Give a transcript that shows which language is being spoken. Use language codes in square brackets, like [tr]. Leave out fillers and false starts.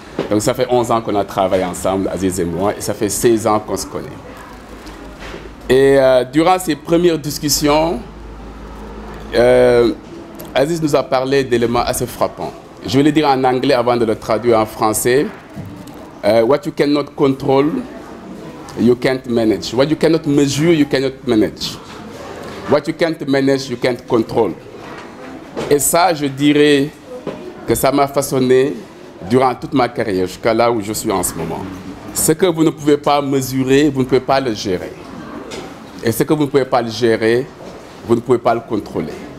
[fr] Donc ça fait 11 ans qu'on a travaillé ensemble, Aziz et moi, et ça fait 16 ans qu'on se connaît. Et durant ces premières discussions, Aziz nous a parlé d'éléments assez frappants. Je vais le dire en anglais avant de le traduire en français. [en] What you cannot control, you can't manage. What you cannot measure, you cannot manage. What you can't manage, you can't control. [fr] Et ça, je dirais que ça m'a façonné durant toute ma carrière, jusqu'à là où je suis en ce moment. Ce que vous ne pouvez pas mesurer, vous ne pouvez pas le gérer. Et ce que vous ne pouvez pas le gérer, vous ne pouvez pas le contrôler.